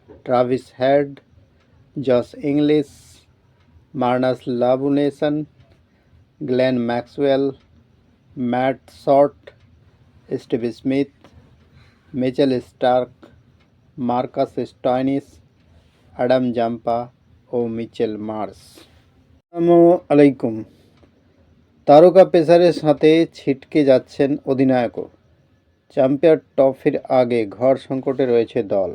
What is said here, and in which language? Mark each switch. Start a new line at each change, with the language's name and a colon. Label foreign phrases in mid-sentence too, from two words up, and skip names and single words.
Bangla: Travis Head, Josh Inglis, Marnus Labunason, Glenn Maxwell, Matt Short, Steve Smith, Mitchell Stark, মার্কাস স্টয়নিস, অ্যাডাম জাম্পা ও মিচেল মার্শ।
Arabic: السلام عليكم.
Bangla: তারকা পেসারের সাথে ছিটকে যাচ্ছেন অধিনায়কও। চ্যাম্পিয়ন ট্রফির আগে ঘর সংকটে রয়েছে দল।